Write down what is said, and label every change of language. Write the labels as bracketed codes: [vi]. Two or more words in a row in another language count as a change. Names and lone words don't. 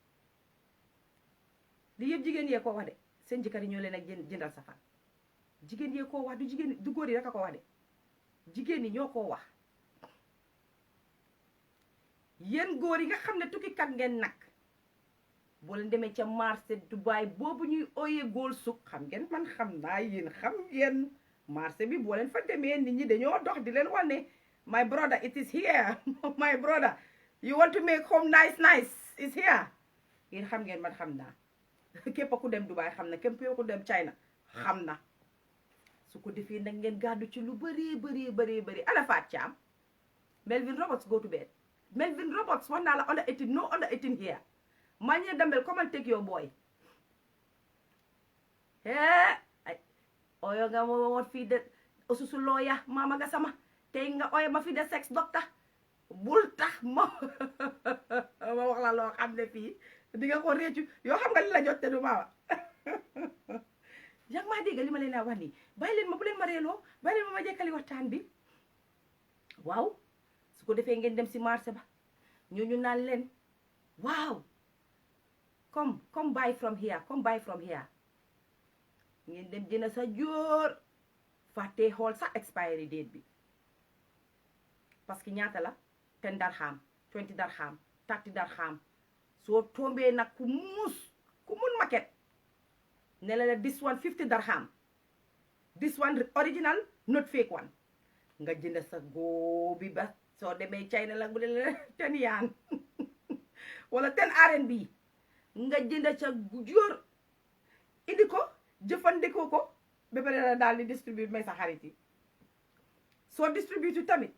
[wo] li yëpp jigéen yee ko wax de seen jëkkër yi ñoo leen ak jëndal safar jigéen yee koo wax du jigéen du góor yi rek a ko wax de jigéen ñi ñoo koo wax yéen góor yi nga xam ne tukkikat ngeen nag boo leen demee ca marché Dubai boobu ñuy ooyee góol suk xam ngeen man xam naa yéen xam ngeen marché bi boo leen fa demee nit ñi dañoo dox di leen wane [en] my brother it is here my brother you want to make home nice is here [wo] yéen xam ngeen man xam naa képp ku dem Dubai xam na képp ku dem China xam na su ko defee nag ngeen gàddu ci lu bëri ana Faat Caam Melvin Roberts [en] go to bed [wo] Melvin Roberts wax naa la [en] under 18 no under 18 here [wo] Manye Dambel [en] come and take your boy [wo] ay oyo nga mo fii de osusu looya mama nga sama tey nga oyo ma fii de [en] sex doctor [wo] bul tax ma wax la loo xam ne fii di nga ko réccu yoo xam nga li la jotte du maawa yaa ngi maa dégg li ma leen a wax nii bàyyi leen ma bu leen ma reeloo bàyyi leen ma jekkali waxtaan bi waaw su ko defee ngeen dem si marché ba ñooñu naan leen waaw [en] come buy from here [wo] ngeen dem jënd sa jóor fàttee xool sax [en] expiry date [wo] bi [fr] parce que [wo] ñaata la 10 dirham 20 dirham 30 dirham soo tombee nag ku mun maquette ne la [en] this one 50 dirham this one original not fake [wo] one nga jënd sa góobi ba soo demee China la bu dee 10 yaan wala 10 RMB nga jënd ca jóor indi ko jëfandikoo ko ba pare la daal di distribute may sa xarit yi soo distribute tamit